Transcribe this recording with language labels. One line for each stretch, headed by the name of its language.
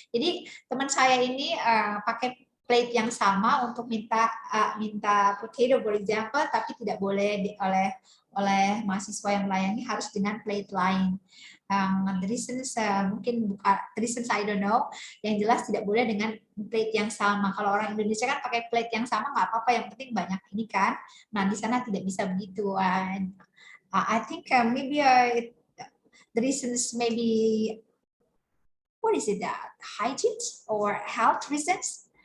Indonesian: Jadi teman saya ini pakai plate yang sama untuk minta
English: potato for example,
Indonesian: tapi tidak boleh oleh mahasiswa yang melayani, harus dengan plate lain.
English: The reasons
Indonesian: mungkin bukan
English: the reasons I don't know.
Indonesian: Yang jelas tidak boleh dengan plate yang sama. Kalau orang Indonesia kan pakai plate yang sama nggak apa-apa, yang penting banyak ini kan. Nah di sana tidak bisa begitu.
English: I think maybe the reasons maybe what is it hygiene or health reasons.